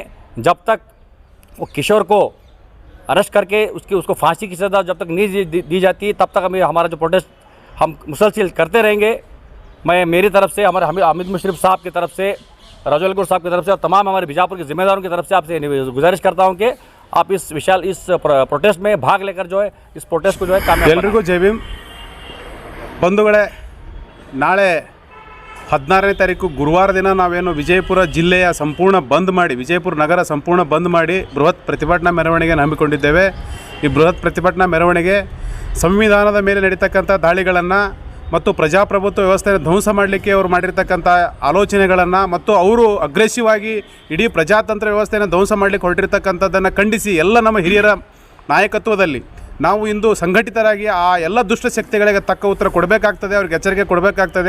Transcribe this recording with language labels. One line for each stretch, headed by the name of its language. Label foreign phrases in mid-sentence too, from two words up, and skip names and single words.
Hindi: जब तक वो किशोर को अरेस्ट करके उसको फांसी की सज़ा जब तक नहीं दी जाती, तब तक हमारा जो प्रोटेस्ट हम मुसलसल करते रहेंगे। मैं मेरी तरफ से, हमारे हामिद मुशर्रफ साहब की तरफ से, राजुल साहब की तरफ से और तमाम हमारे बीजापुर के जिम्मेदारों की तरफ से आपसे गुजारिश करता हूं कि आप इस प्रोटेस्ट में भाग लेकर जो है, इस प्रोटेस्ट को जो है कामयाब
Kannada: ಎಲ್ರಿಗೂ ಜೈ ಭೀಮ್ ಬಂಧುಗಳೇ. ನಾಳೆ 16ನೇ ತಾರೀಕು ಗುರುವಾರ ದಿನ ನಾವೇನು ವಿಜಯಪುರ ಜಿಲ್ಲೆಯ ಸಂಪೂರ್ಣ ಬಂದ್ ಮಾಡಿ, ವಿಜಯಪುರ ನಗರ ಸಂಪೂರ್ಣ ಬಂದ್ ಮಾಡಿ ಬೃಹತ್ ಪ್ರತಿಭಟನಾ ಮೆರವಣಿಗೆಯನ್ನು ಹಮ್ಮಿಕೊಂಡಿದ್ದೇವೆ. ಈ ಬೃಹತ್ ಪ್ರತಿಭಟನಾ ಮೆರವಣಿಗೆ ಸಂವಿಧಾನದ ಮೇಲೆ ನಡೀತಕ್ಕಂಥ ದಾಳಿಗಳನ್ನು ಮತ್ತು ಪ್ರಜಾಪ್ರಭುತ್ವ ವ್ಯವಸ್ಥೆಯನ್ನು ಧ್ವಂಸ ಮಾಡಲಿಕ್ಕೆ ಅವರು ಮಾಡಿರ್ತಕ್ಕಂಥ ಆಲೋಚನೆಗಳನ್ನು ಮತ್ತು ಅವರು ಅಗ್ರೆಸಿವ್ ಆಗಿ ಇಡೀ ಪ್ರಜಾತಂತ್ರ ವ್ಯವಸ್ಥೆಯನ್ನು ಧ್ವಂಸ ಮಾಡಲಿಕ್ಕೆ ಹೊರಟಿರ್ತಕ್ಕಂಥದ್ದನ್ನು ಖಂಡಿಸಿ ಎಲ್ಲ ನಮ್ಮ ಹಿರಿಯರ ನಾಯಕತ್ವದಲ್ಲಿ ನಾವು ಇಂದು ಸಂಘಟಿತರಾಗಿ ಆ ಎಲ್ಲ ದುಷ್ಟಶಕ್ತಿಗಳಿಗೆ ತಕ್ಕ ಉತ್ತರ ಕೊಡಬೇಕಾಗ್ತದೆ, ಅವ್ರಿಗೆ ಎಚ್ಚರಿಕೆ ಕೊಡಬೇಕಾಗ್ತದೆ.